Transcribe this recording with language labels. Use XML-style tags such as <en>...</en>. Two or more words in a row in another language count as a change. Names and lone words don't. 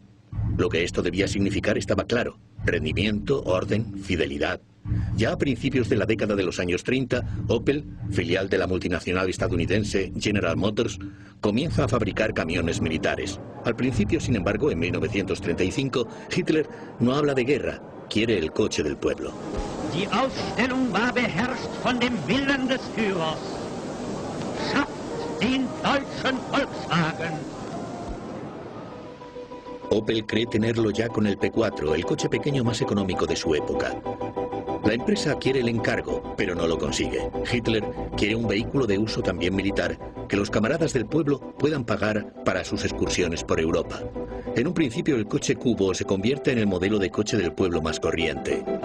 <es>Lo que esto debía significar estaba claro: rendimiento, orden, fidelidad. Ya a principios de la década de los años 30, Opel, filial de la multinacional estadounidense General Motors, comienza a fabricar camiones militares. Al principio, sin embargo, en 1935, Hitler no habla de guerra, quiere el coche del pueblo.</es> <de>Die Ausstellung war beherrscht von dem Willen des Führers. Schafft den deutschen Volkswagen.</de> <es>Opel cree tenerlo ya con el P4, el coche pequeño más económico de su época. La empresa quiere el encargo, pero no lo consigue. Hitler quiere un vehículo de uso también militar, que los camaradas del pueblo puedan pagar para sus excursiones por Europa. En un principio, el coche cubo se convierte en el modelo de coche del pueblo más corriente.</es>